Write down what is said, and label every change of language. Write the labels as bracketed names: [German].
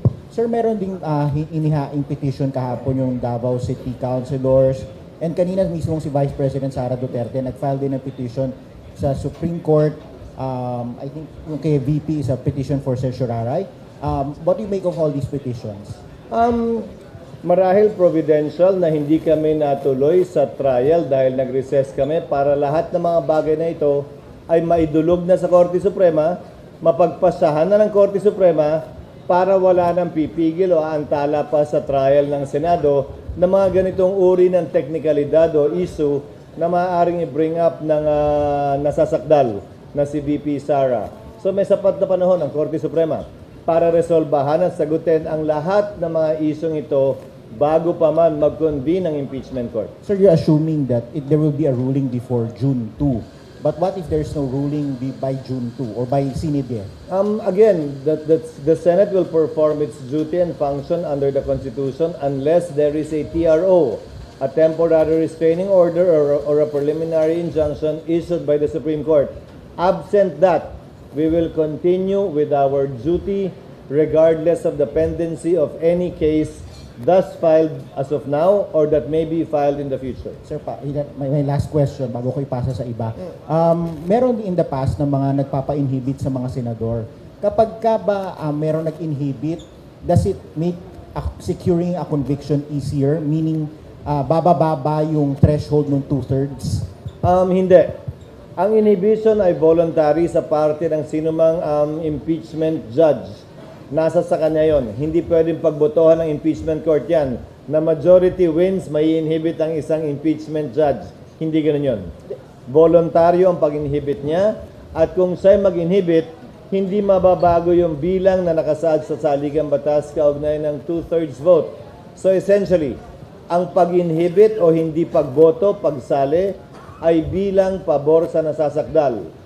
[Filipino] Sir, meron ding inihaing petition kahapon yung Davao City Councilors and kanina mismo si Vice President Sara Duterte nag-file din ng petition sa Supreme Court. [English] I think yung kay VP is a petition for certiorari. What do you make of all these petitions? [Filipino] Marahil providential na hindi kami natuloy sa trial dahil nag-recess kami para lahat ng mga bagay na ito ay maidulog na sa Korte Suprema, mapagpasahan na ng Korte Suprema para wala nang pipigil o aantala pa sa trial ng Senado na mga ganitong uri ng teknikalidad o issue na maaaring i-bring up ng nasasakdal na si VP Sara. So may sapat na panahon ang Korte Suprema para resolbahan at sagutin ang lahat ng mga isyong ito bago pa man mag-convene ang impeachment court. [English] Sir, you're assuming that there will be a ruling before June 2. But what if there's no ruling by June 2 or by Sinidie? Again, the Senate will perform its duty and function under the Constitution unless there is a TRO, a temporary restraining order or a preliminary injunction issued by the Supreme Court. Absent that, we will continue with our duty regardless of the pendency of any case thus filed as of now or that may be filed in the future. Sir, my last question [Filipino] bago ko ipasa sa iba. Meron in the past na mga nagpapa-inhibit sa mga senador. Kapag ka ba meron nag-inhibit, [English] does it make securing a conviction easier? [Filipino] Meaning, bababa yung threshold ng 2/3? Hindi. Ang inhibition ay voluntary sa parte ng sinumang impeachment judge. Nasa sa kanya yon. Hindi pwedeng pagbotohan ng impeachment court yan. Na majority wins, may inhibit ang isang impeachment judge. Hindi ganun yon. Voluntaryo ang pag-inhibit niya. At kung siya'y mag-inhibit, hindi mababago yung bilang na nakasaad sa saligang batas kaugnay ng 2/3 vote. So essentially, ang pag-inhibit o hindi pagboto, pagsali, ay bilang pabor sa nasasakdal.